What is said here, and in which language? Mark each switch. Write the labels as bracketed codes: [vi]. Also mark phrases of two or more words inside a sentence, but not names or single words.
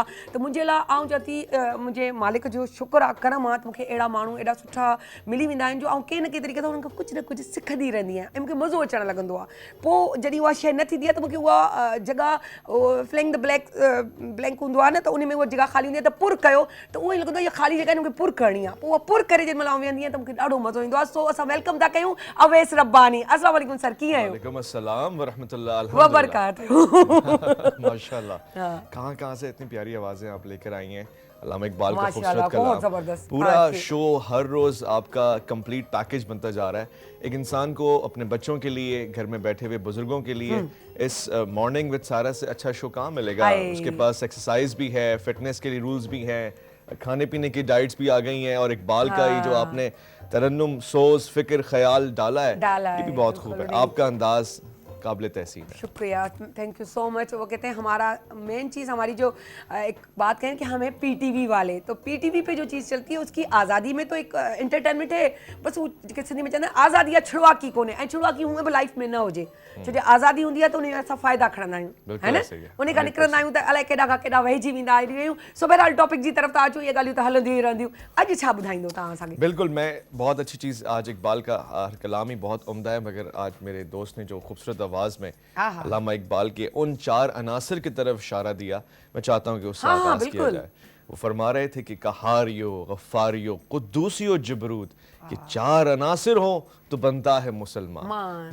[sd] त मुंहिंजे लाइ आउं चवां थी मुंहिंजे मालिक जो शुक्र आहे, करम आहे त मूंखे अहिड़ा माण्हू एॾा सुठा मिली वेंदा आहिनि जो आउं कंहिं न कंहिं तरीक़े सां उन्हनि खां कुझु न कुझु सिखंदी रहंदी आहियां ऐं मूंखे मज़ो अचणु लॻंदो आहे। पोइ जॾहिं उहा शइ न थींदी आहे त मूंखे उहा जॻह [en] fling the blank [sd] हूंदो आहे न, त उन में उहा जॻह ख़ाली हूंदी आहे त पुर कयो, त उहो ई लॻंदो आहे इहा ख़ाली जॻह मूंखे पुर करणी आहे। पोइ उहा पुर करे जेॾी महिल आउं वेहंदी आहियां त मूंखे ॾाढो मज़ो ईंदो आहे। सो असां वेलकम था कयूं अवैस रब्बानी। [ar] السلام علیکم [sd] सर, कीअं आहियो? [ar] وعلیکم السلام و رحمۃ اللہ وبرکاتہ. [ur] माशाल्लाह, کہاں سے اتنی پیاری آوازیں آپ لے کر آئی ہیں. علامہ اقبال کا माशाल्लाह, खूबसूरत बहुत कलाम, ज़बरदस्त। پورا شو ہر روز آپ کا [en] complete package [ur] بنتا جا رہا ہے. ایک انسان کو اپنے بچوں کے لیے، گھر میں بیٹھے ہوئے بزرگوں کے لیے اس مارننگ ود سارا سے اچھا شو کہاں ملے گا. اس کے پاس ایکسرسائز بھی ہے، فٹنس کے لیے رولز بھی ہیں، کھانے پینے کی ڈائٹس بھی آ گئی ہیں، اور اقبال کا یہ جو آپ نے ترنم، سوز، فکر، خیال ڈالا ہے یہ بھی بہت خوب ہے. آپ کا انداز قابل تحسین ہے. شکریہ, [en] thank you so much. [ur] وہ کہتے ہیں ہمارا مین چیز، ہماری جو ایک بات کہیں کہ ہمیں پی ٹی وی والے، تو پی ٹی وی پہ جو چیز چلتی ہے اس کی آزادی میں تو ایک انٹرٹینمنٹ ہے، بس وہ سندھی میں [sd] चवंदा आहिनि आज़ादी आहे छुड़वाकी कोन्हे, ऐं छुड़वाकी हूअं बि लाइफ में न हुजे, छो जो आज़ादी हूंदी आहे त उन असां फ़ाइदा खणंदा आहियूं, है न, उन खां निकिरंदा आहियूं त अलाए केॾा खां केॾा वहिजी वेंदा आहियूं। सो बहरहाल टॉपिक जी तरफ़ था अचूं, इहे ॻाल्हियूं त हलंदियूं ई रहंदियूं। अॼु छा ॿुधाईंदो तव्हां असांखे? [ur] بالکل، میں بہت اچھی چیز، آج اقبال کا کلام ہی بہت عمدہ ہے، مگر آج میرے دوست نے جو خوبصورت آواز میں علامہ اقبال کے ان 4 عناصر کی طرف اشارہ دیا، میں چاہتا ہوں کہ اس سے آغاز کیا جائے. وہ فرما رہے تھے کہ قہاریو، غفاریو، قدوسیو، جبروت، کہ 4 عناصر ہو تو بنتا ہے مسلمان.